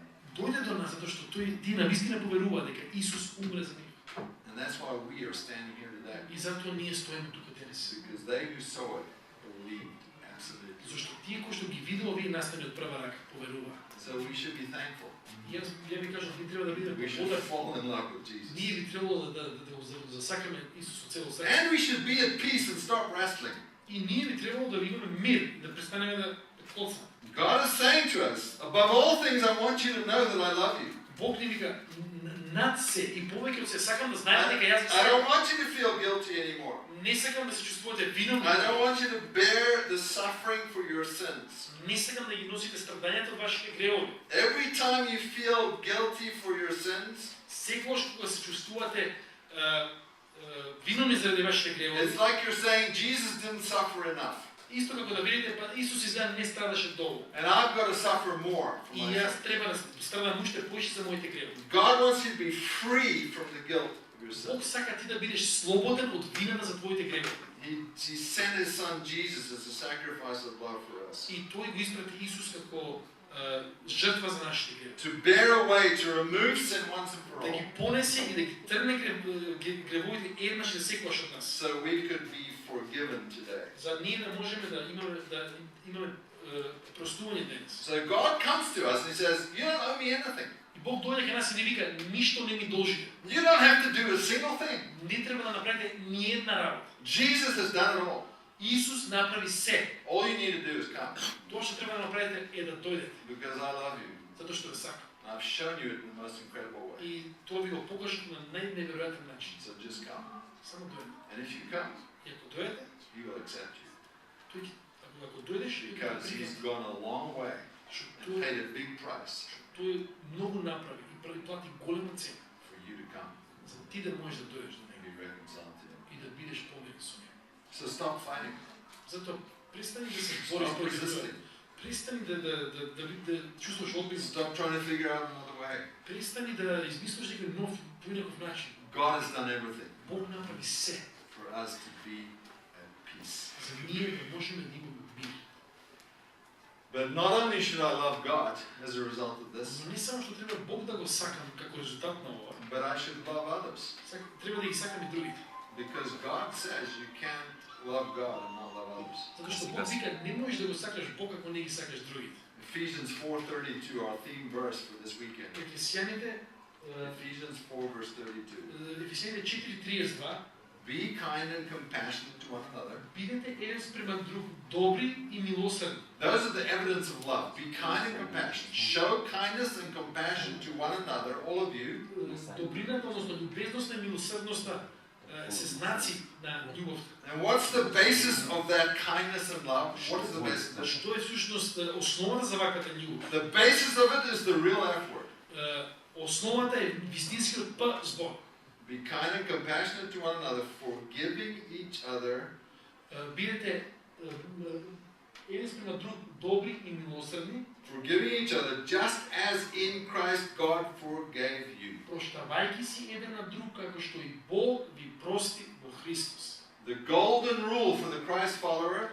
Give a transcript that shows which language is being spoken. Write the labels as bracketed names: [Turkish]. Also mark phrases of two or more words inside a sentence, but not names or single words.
[Macedonian] дојде до нас затоа што тие навистина поверуваа дека Исус умре за нив. [English] And that's why we are standing here today. [Macedonian] И затоа ние стоиме тука денес. [English] Because they who saw it believed absolutely. [Macedonian] Зашто тие кои што ги видело овие настани од прва рака поверуваа. [English] So we should be thankful. [Macedonian] Ја ви кажам, ние треба да бидеме [English] We should [Macedonian] благодарни. [English] fall in love with [Macedonian] Ние [English] Jesus. [Macedonian] би требало да го засакаме Исус од цело срце. [English] And we should be at peace and stop wrestling. [Macedonian] И ние би требало да имаме мир, да престанеме да коцаме. [English] God is saying to us, above all things, I want you to know that I love you. [Macedonian] Бог ни вика, над се и повеќе од се сакам да знаете дека јас ви [English] I don't [Macedonian] сакам. [English] want you to feel guilty anymore. [Macedonian] Не сакам да се чувствувате виновни. [English] I don't want you to bear the suffering for your sins. [Macedonian] Не сакам да ги носите страдањата од вашите гревови. [English] Every time you feel guilty for your sins, [Macedonian] Секогаш кога се чувствувате виновни заради вашите гревови, [English] it's like you're saying Jesus didn't suffer enough. [Macedonian] исто како да видите, па Исус изгледа не страдаше доволно. [English] And I've got to suffer more for [Macedonian] И [English] my [Macedonian] јас [English] sins. [Macedonian] треба да страдам уште повеќе за моите гревови. [English] God wants you to be free from the guilt of your [Macedonian] Бог [English] sins. [Macedonian] сака ти да бидеш слободен од вината за твоите гревови. [English] He sent his son Jesus as a sacrifice of love for us. [Macedonian] И тој го испрати Исус како жртва за нашите гревови. [English] To bear away, to remove sin once and for [Macedonian] Да ги [English] all, [Macedonian] понесе и да ги тргне гревовите еднаш за секогаш од нас. [English] so we could be forgiven today. [Macedonian] За ние да можеме да имаме простување денес. [English] So God comes to us and he says, you don't owe me anything. [Macedonian] И Бог дојде кај нас и ни вика, ништо не ми должите. [English] You don't have to do a single thing. [Macedonian] Не треба да направите ни една работа. [English] Jesus has done it all. [Macedonian] Исус направи се. [English] All you need to do is come [Macedonian] Тоа што треба да направите е да дојдете, [English] because I love you. [Macedonian] затоа што ве сакам. [English] I've shown you it in the most incredible way. [Macedonian] И тоа ви го покажав на најневеројатен начин. [English] So just come. [Macedonian] Само дојдете. [English] And if you come, [Macedonian] И ако дојдете, [English] he will accept you [Macedonian] тој ќе, ако дојдеш, [English] because he's gone a long way [Macedonian] што [English] and [Macedonian] тој [English] paid a big price [Macedonian] тој многу направи и плати голема цена [English] for you to come [Macedonian] за ти да можеш да дојдеш до [English] and [Macedonian] него [English] be reconciled to Him. [Macedonian] и да бидеш помирен со него. [English] So stop fighting. [Macedonian] Затоа престани да се бориш [English] Stop [Macedonian] против тоа. [English] resisting. [Macedonian] Престани да чувствуваш одбив. [English] Stop trying to figure out another way. [Macedonian] Престани да измислиш некој нов поинаков начин. [English] God has done everything [Macedonian] Бог направи се [English] for us to be at peace. [Macedonian] за ние да можеме да имаме мир. [English] But not only should I love God as a result of this, [Macedonian] Но не само што треба Бог да го сакам како резултат на ова, [English] but I should love others. [Macedonian] треба да ги сакам и другите. [English] Because God says you can't love God and not love others. [Macedonian] Затоа што Бог вика не можеш да го сакаш Бог ако не ги сакаш другите. [English] Ephesians 4:32, our theme verse for this weekend. [Macedonian] Ефесяните [English] Ephesians 4 verse 32. [Macedonian] Ефесяните 4:32 [English] Be kind and compassionate to one another. [Macedonian] бидете еден спрема друг добри и милосрдни. [English] Those are the evidence of love. Be kind and compassionate. Show kindness and compassion to one another, all of you. [Macedonian] Добрината, односно љубезноста и милосрдноста се знаци на љубовта. [English] And what's the basis of that kindness and love? What is the basis of it? [Macedonian] Што е всушност основата за ваквата љубов? [English] The basis of it is the real F word. [Macedonian] Основата е вистинскиот П збор. [English] Be kind and compassionate to one another, forgiving each other. [Macedonian] Бидете еден спрема друг добри и милосрдни, [English] Forgiving each other, just as in Christ God forgave you. [Macedonian] проштавајќи си еден на друг како што и Бог ви прости во Христос. [English] The golden rule for the Christ follower